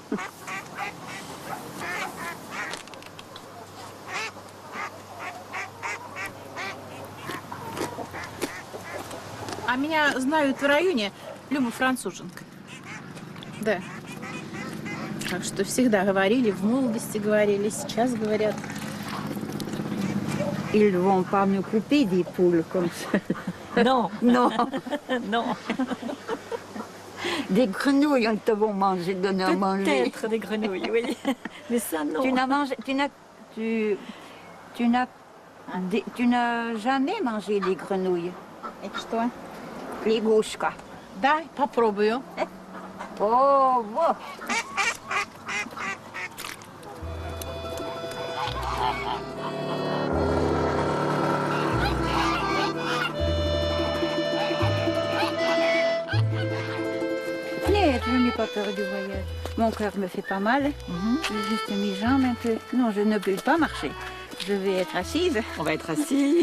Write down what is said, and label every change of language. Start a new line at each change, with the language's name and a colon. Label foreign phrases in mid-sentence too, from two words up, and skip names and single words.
Russian: А меня знают в районе Люба француженка. Да. Так что всегда говорили, в молодости говорили, сейчас говорят.
French: Ils vont pas me couper des poules comme ça. Non. Non. Non. Des grenouilles, on te vont manger, donner à manger. Peut-être des grenouilles, oui. Mais ça, non. Tu n'as jamais mangé des grenouilles.
Russian: Это что? Лягушка. Да, попробую. О, вот. Нет,
French: je n'ai pas peur du voyage. Mon cœur me fait pas mal. Juste mes jambes un peu. Non, je ne peux pas marcher. Je vais être assise. On va être assis,